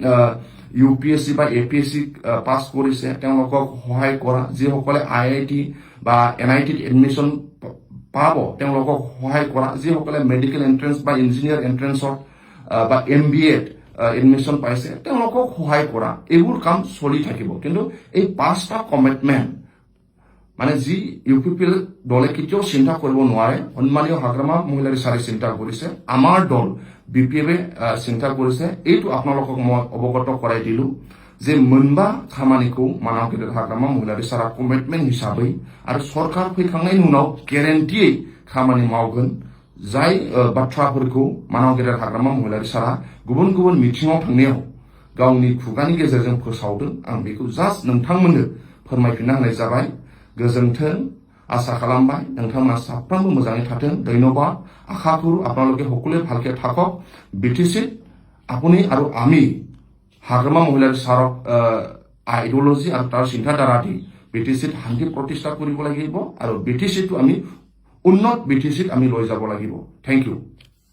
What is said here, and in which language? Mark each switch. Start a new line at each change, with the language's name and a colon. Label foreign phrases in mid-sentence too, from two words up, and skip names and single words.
Assamese: ইউপিএসসি বা এপিএসসি পাছ কৰিছে তেওঁলোকক সহায় কৰা যিসকলে আইআইটি বা এনআইটিত এডমিশন পাব তেওঁলোকক সহায় কৰা যিসকলে
English: medical entrance
Assamese: বা
English: engineer entrance
Assamese: বা এমবিএত এডমিশন পাইছে তেওঁলোকক সহায় কৰা এইবোৰ কাম চলি থাকিব কিন্তু এই 5টা কমিটমেন্ট মানে যি ইউপিপিএল দলে কেতিয়াও চিন্তা কৰিব নোৱাৰে সন্মানীয় হাগ্ৰামা মহিলাৰী চাৰে চিন্তা কৰিছে আমাৰ দল বিপিএফে চিন্তা কৰিছে এইটো আপোনালোকক মই অৱগত কৰাই দিলো যে
Bodo: मोनबा खामानिखौ मानावगिरा हाग्रामा महिलारी सारा कमिटमेन्ट हिसाबै आरो सरकार फैखांनायनि उनाव ग्यारेन्टियै खामानि मावगोन जाय बाथ्राफोरखौ मानावगिरा हाग्रामा महिलारी सारा गुबुन गुबुन मिटिङाव थांनायाव गावनि खुगानि गेजेरजों फोसावदों आं बेखौ जास्ट नोंथांमोननो फोरमायफिनना होनाय जाबाय गोजोन्थों आशा खालामबाय नोंथांमोना साफ्रोमबो मोजाङै थाथों धन्यबाद आशा करू
Assamese: আপোনালোকে সকলোৱে ভালকে থাকক বিটিসি আপুনি আৰু আমি হাগ্ৰামা মহিলাৰী চাৰক আইডিঅলজি আৰু তাৰ চিন্তাধাৰা দি বিটিসিত শান্তি প্ৰতিষ্ঠা কৰিব লাগিব আৰু বিটিসিটো আমি উন্নত বিটিসিত আমি লৈ যাব লাগিব
English: thank you